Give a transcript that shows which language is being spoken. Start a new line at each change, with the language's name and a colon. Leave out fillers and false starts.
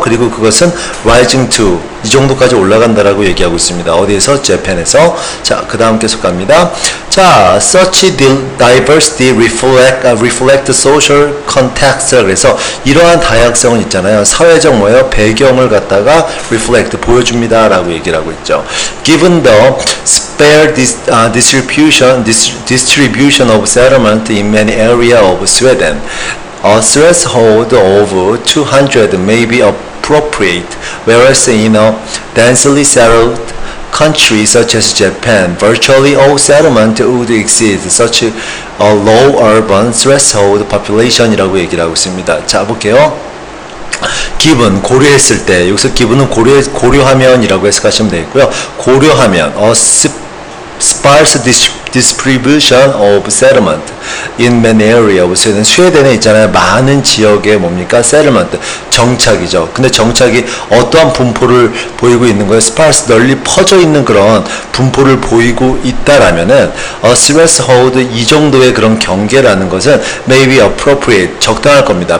Korean: 그리고 그것은
English: rising to
Korean: 이 정도까지 올라간다라고 얘기하고 있습니다. 어디에서? 재팬에서. 자, 그 다음 계속 갑니다. 자,
English: such diversity reflect social context.
Korean: 그래서 이러한 다양성은 있잖아요. 사회적 뭐예요? 배경을 갖다가 reflect, 보여줍니다라고 얘기를 하고 있죠.
English: Given the spare distribution of settlement in many areas of Sweden, a threshold of 200 may be appropriate, whereas in a densely settled country such as Japan, virtually all settlement would exceed such a low urban threshold population이라고
Korean: 얘기를 하고 있습니다. 자, 볼게요. 기분, 고려했을 때, 여기서 기분은 고려하면이라고 해석하시면 되겠고요. 고려하면,
English: sparse distribution of settlement in many areas of Sweden.
Korean: 스웨덴에 있잖아요. 많은 지역에 뭡니까? settlement, 정착이죠. 근데 정착이 어떠한 분포를 보이고 있는 거예요? sparse, 널리 퍼져 있는 그런 분포를 보이고 있다라면은 threshold, 이 정도의 그런 경계라는 것은
English: may be appropriate,
Korean: 적당할 겁니다.